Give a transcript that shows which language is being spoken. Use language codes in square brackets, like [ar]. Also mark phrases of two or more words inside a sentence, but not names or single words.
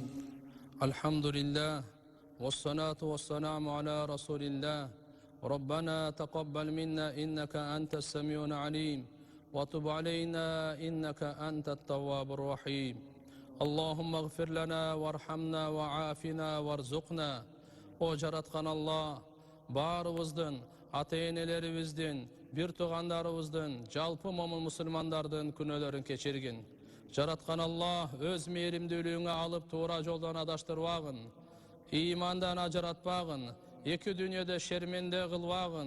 [ar] الحمد لله والصلاة والسلام على رسول الله. ربنا تقبل منا إنك أنت السميع العليم وتب علينا إنك أنت التواب الرحيم. اللهم اغفر لنا وارحمنا وعافنا وارزقنا. [ky] O жараткан Allah, барыбыздын, ата-энелерибиздин, бир туугандарыбыздын, жалпы момун мусулмандардын күнөөлөрүн кечиргин. Жараткан Allah өз мээримдүүлүгүңө алып туура жолдон адаштырбагын, ыймандан ажыратпагын, эки дүйнөдө шерменде кылбагын.